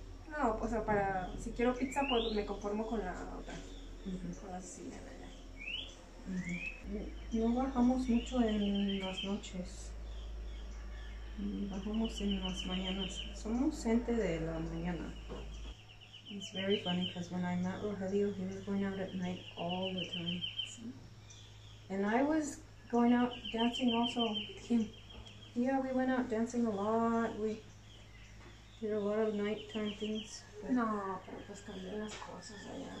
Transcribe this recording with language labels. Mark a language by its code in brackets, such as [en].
[es] No, o sea, si quiero pizza, pues me conformo con la otra. Con la siciliana. No bajamos mucho en las noches. Bajamos en las mañanas. Somos gente de la mañana. [en] It's very funny because when I met Rogelio, he was going out at night all the time. And I was going out dancing also. Yeah, we went out dancing a lot. We did a lot of nighttime things. [es] No, pero pues cambian las cosas allá.